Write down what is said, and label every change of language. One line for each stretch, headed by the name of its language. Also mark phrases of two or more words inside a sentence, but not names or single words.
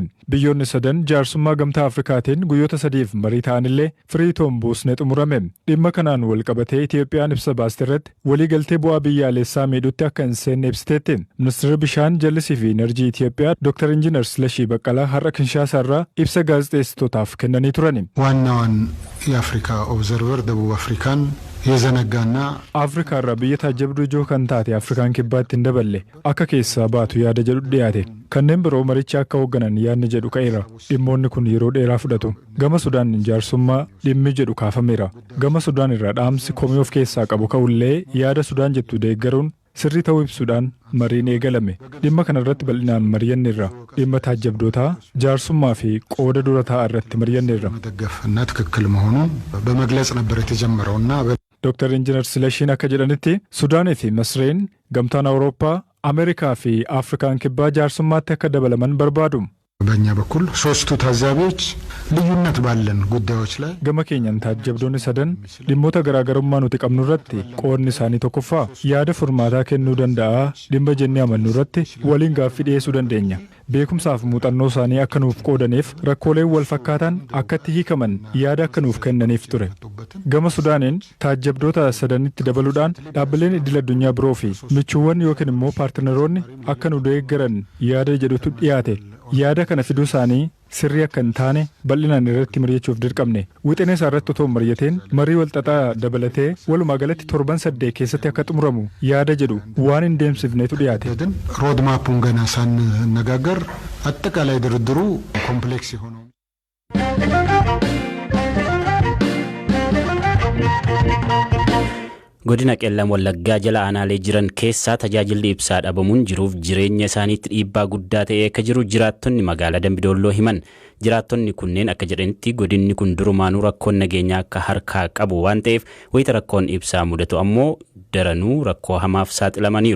Oromo: Biyyoonni sadan jaarsummaa gamtaa Afrikaatiin guyyoota sadiif marii ta'anillee firii toon buusnee xumurame. Dhimma kanaan wal qabatee Itoophiyaan ibsa baaste irratti waliigaltee bu'aa biyyaalessaa miidhutti akka hin seenne ibsiteetti. Ministeerri bishaan jallisii fi enerjii Itoophiyaa Dr. Injiinar Silashii Baqqalaa har'a Kinshaasaa irraa ibsa gaazexeessitootaaf kennanii turani.
Amharic: ዋናዋን የአፍሪካ ኦብዘርቨር ደቡብ አፍሪካን የዘነጋና
Oromo: አፍሪካ irraa biyya taajabduu ijoo kan taate Afrikaan kibbaatti hin daballe akka keessaa baatu yaada jedhu dhiyaate. Kanneen biroo maricha akka hoogganan yaadni jedhu ka'eera. Dhimmoonni kun yeroo dheeraa fudhatu. Gama Sudaan jaarsummaa dhimmi jedhu kaafameera. Gama Sudaan irraa dhaamsi komii of keessaa qabu ka'ullee yaada Sudaan jettu deeggaruun sirrii ta'uu ibsuudhaan mariin eegalame. Dhimma kanarratti bal'inaan mari'anneerra. Dhimma taajabdootaa jaarsummaa fi qooda dura taa'aa irratti mari'anneerra.
Amharic: መደገፍና ትክክል መሆኑን በመግለጽ ነበር የተጀመረውና
Oromo: Dr. Injiinar Silashiin akka jedhanitti Sudaanii fi Masriin gamtaan Awurooppaa, Ameerikaa fi Afrikaan kibbaa jaarsummaatti akka dabalaman barbaadu.
Amharic: በእኛ በኩል ሶስቱ ታዛቢዎች ልዩነት ባለን ጉዳዮች ላይ
Oromo: gama keenyan taajabdoonni sadan dhimmoota garaagarummaa nuti qabnu irratti qoodni isaanii tokkoffaa yaada furmaataa kennuu danda'a dhimma jennee amannu irratti waliin gaaffii dhiyeessuu dandeenya. Beekumsaaf muuxannoo isaanii akka nuuf qoodaniif rakkooleen wal fakkaatan akkatti hiikaman yaada akka nuuf kennaniif ture. Gama Sudaaniin taajabdoota sadanitti dabaluudhaan dhaabbileen idil addunyaa biroo fi michuuwwan yookiin immoo paartinaroonni akka nu deeggaran yaada jedhutu dhiyaate. Yaada kana fiduu isaanii sirrii akka hin taane bal'inaan irratti mari'achuuf dirqamne. Wixinee isaa irratti otoo mari'ateen marii walxaxaa dabalatee walumaa galatti torban 8 keessatti akka xumuramu yaada jedhu waan hin deemsifneetu dhiyaate.
Amharic: ሮድማፑን ገና ሳንነጋገር አጠቃላይ ድርድሩ ኮምፕሌክስ የሆነው
Oromo: Godina qellam wallaggaa jala aanaalee jiran keessaa tajaajilli ibsaa dhabamuun jiruuf jireenya isaaniitti dhiibbaa guddaa ta'ee akka jiru jiraattonni magaalaa Dambidolloo himan. Jiraattonni kunneen akka jedhanitti godinni kun durumaanuu rakkoon nageenyaa akka harkaa qabu waan ta'eef wayita rakkoon ibsaa mudatu ammoo daranuu rakkoo hamaaf saaxilamaniiru.